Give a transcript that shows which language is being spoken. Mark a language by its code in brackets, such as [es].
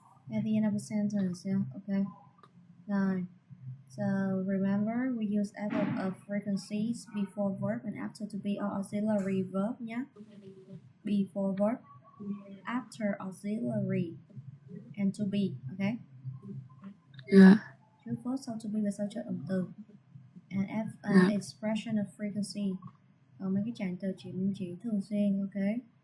[en] At the end of a sentence, yeah. Okay. Rồi. So remember, we use adverb of frequencies before verb and after to be or auxiliary verb nhé. Before verb, after auxiliary, and to be, okay? Yeah. [vi] Trước verb sau to be và sau trợ động từ. [en] And expression of frequency. [vi] Còn mấy cái trạng từ chỉ thường xuyên, okay?